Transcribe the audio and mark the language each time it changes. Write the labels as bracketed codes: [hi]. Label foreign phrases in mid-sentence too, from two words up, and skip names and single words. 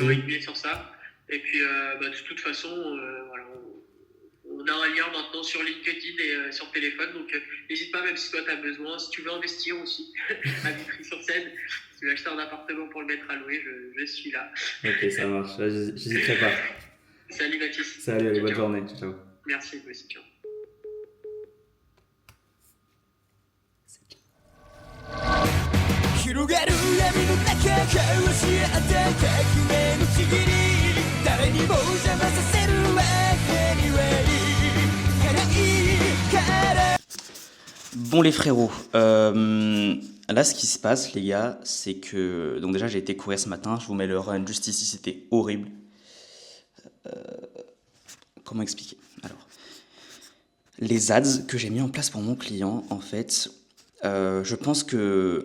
[fr] de m'avoir aiguillé sur ça. Et puis, de toute façon, voilà, on a un lien maintenant sur LinkedIn et sur téléphone. Donc, n'hésite pas, même si toi, tu as besoin. Si tu veux investir aussi à Vitry-sur-Seine, si tu veux acheter un appartement pour le mettre à louer, je suis là. Ok, ça marche, j'hésiterai pas. Salut, Baptiste. Salut, allez, bonne Ciao. journée, ciao. Merci, toi aussi. Ciao. [ja] 広がる闇の中交わし合った革命のちぎり誰にも邪魔させるわけにはいかないから [fr] Bon les frérots, là ce qui se passe les gars, c'est que... Donc déjà j'ai été courir ce matin, je vous mets le run juste ici, c'était horrible. Comment expliquer? Alors, les ads que j'ai mis en place pour mon client, en fait, je pense que...